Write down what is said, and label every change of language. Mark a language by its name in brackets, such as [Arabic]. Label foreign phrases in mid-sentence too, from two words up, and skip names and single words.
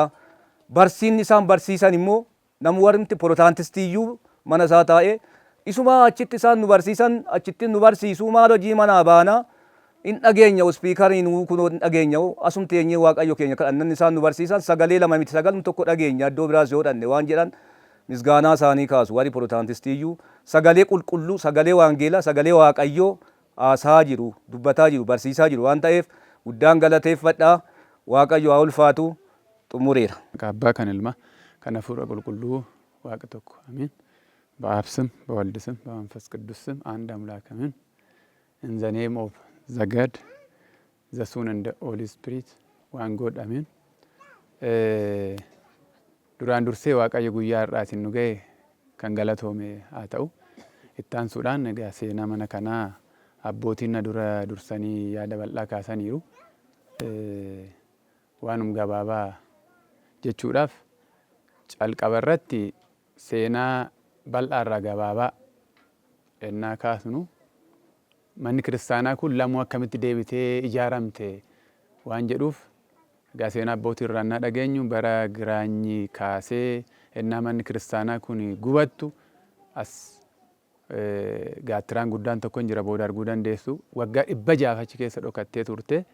[Oromo] Barsiinni isaan barsiisan immoo namu warri Pirootaantistiiyyuu mana isaa taa'ee isuma achitti isaan nu barsiisan achitti nu barsiisuu maal hojii manaa baana in dhageenya spiikariin kunoo in dhageenya asum teenyee waaqayyo keenya kadhannan isaan nu barsiisan sagalee lama miti sagalum tokko dhageenya iddoo biraas yoo dhanne waan jedhan misgaanaa isaanii kaasu warri Pirootaantistiiyyuu sagalee qulqulluu sagalee waangeelaa sagalee waaqayyoo haasaa jiru dubbataa jiru barsiisaa jiru waan ta'eef guddaan galateeffadha. Waaqayyo haa ulfaatu. Xumureera. Abbaa kan ilma kan hafuura qulqulluu waaqa tokko [Amharic] አሜን። በአብ ስም በወልድ ስም በመንፈስ ቅዱስ ስም አንድ አምላክ አሜን። [English] In the name of the God, the Son and the Holy Spirit, one God [Oromo] አሜን። duraan dursee waaqayyo guyyaa har'aatiin nu ga'e kan galatoome haa ta'u. Ittaansuudhaan egaa seenaa mana kanaa abbootiin na dura dursanii yaada bal'aa kaasaniiru. Waanum gabaabaa jechuudhaaf calqaba irratti seenaa bal'aarraa gabaabaa ennaa kaasnu manni kiristaanaa kun lamuu akkamitti deebitee ijaaramte waan jedhuuf egaa seenaa abbootii irraa naa dhageenyu bara Giraanyi kaasee ennaa manni kiristaanaa kun gubattu as gaattiraan guddaan tokko hin jira booda arguu dandeessu waggaa 600 achi keessa dhokattee turte.